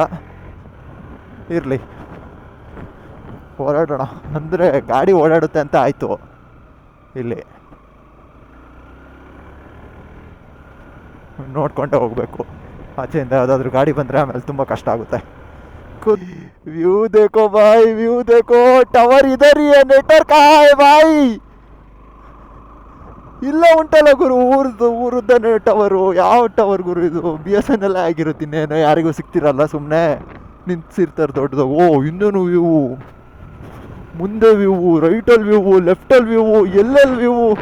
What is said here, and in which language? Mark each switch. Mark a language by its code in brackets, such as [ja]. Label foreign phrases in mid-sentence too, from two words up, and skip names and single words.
[kn] ಇರಲಿ, ಓಡಾಡೋಣ. ಅಂದರೆ ಗಾಡಿ ಓಡಾಡುತ್ತೆ ಅಂತ ಆಯಿತು. ಇಲ್ಲಿ ನೋಡ್ಕೊಂಡೆ ಹೋಗಬೇಕು. ಆಚೆಯಿಂದ ಯಾವುದಾದ್ರೂ ಗಾಡಿ ಬಂದರೆ ಆಮೇಲೆ ತುಂಬ ಕಷ್ಟ ಆಗುತ್ತೆ. [hi] ವ್ಯೂ देखो भाई, व्यू देखो. ಟವರ್ इधर ही है, नेटवर्क कहाँ है भाई? [kn] ಇಲ್ಲ ಉಂಟಲ್ಲ ಗುರು, ಊರದ್ದನೇ ಟವರು. ಯಾವ ಟವರ್ ಗುರು ಇದು? BSNL ಆಗಿರುತ್ತೆ, ಇನ್ನೇನು ಯಾರಿಗೂ ಸಿಗ್ತಿರಲ್ಲ, ಸುಮ್ಮನೆ ನಿಂತಿರ್ತಾರೆ ದೊಡ್ಡದಾಗ. ಓ, ಇನ್ನೇನು ವ್ಯೂ, ಮುಂದೆ ವ್ಯೂ, ರೈಟಲ್ಲಿ ವ್ಯೂ, ಲೆಫ್ಟಲ್ಲಿ ವ್ಯೂ, ಎಲ್ಲೆಲ್ಲಿ ವ್ಯೂ.